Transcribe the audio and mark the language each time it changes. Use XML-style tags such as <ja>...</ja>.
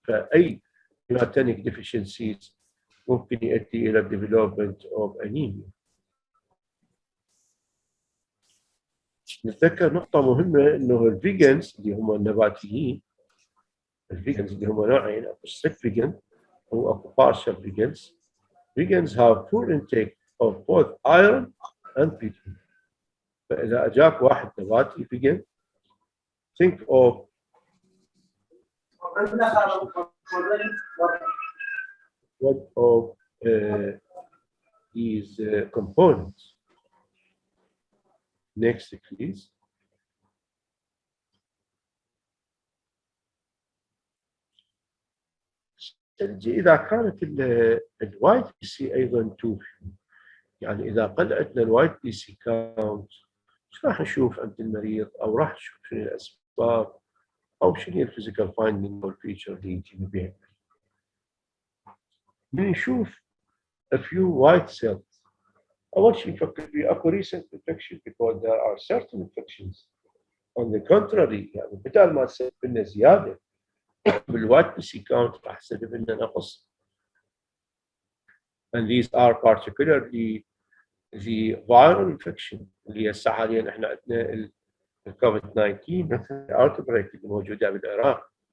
<ar>فاي هيماتينيك ديفيشنسيز ممكن يؤدي الى</ar> <en>development of anemia.</en> <ar>نتذكر نقطة مهمة انه الفيجنز اللي هم النباتيين الفيجنز اللي هم نوعين اكو</ar> <en>strict vegan</en> <ar>واكو</ar> <en>partial vegans. Vegans have poor intake of both iron and B12.</en> <ar>فإذا أجاك واحد نباتي vegan</ar> <en>think of what of these components. Next, please.</en> <ar>إذا كانت الوايت بي سي أيضا توفي، يعني إذا قل عندنا الوايت بي سي كاونت، إيش راح نشوف عند المريض أو راح نشوف شنو الأسباب أو شنو الفيزيكال فايندينج والفيتشر اللي يجي بها. نشوف</ar> <en>a few white cells.</en> <ar>أول شيء نفكر في أكو</ar> <en>recent infection because there are certain infections. On the contrary</en> <ar>يعني بدل ما تسبب لنا زيادة بالوايت بي سي كاونت راح تسبب لنا نقص.</ar> <en>And these are particularly the viral infection</en> <ar>اللي هسه حاليا احنا عندنا الكوفيد 19 مثلا outbreak اللي موجوده بالعراق.</ar>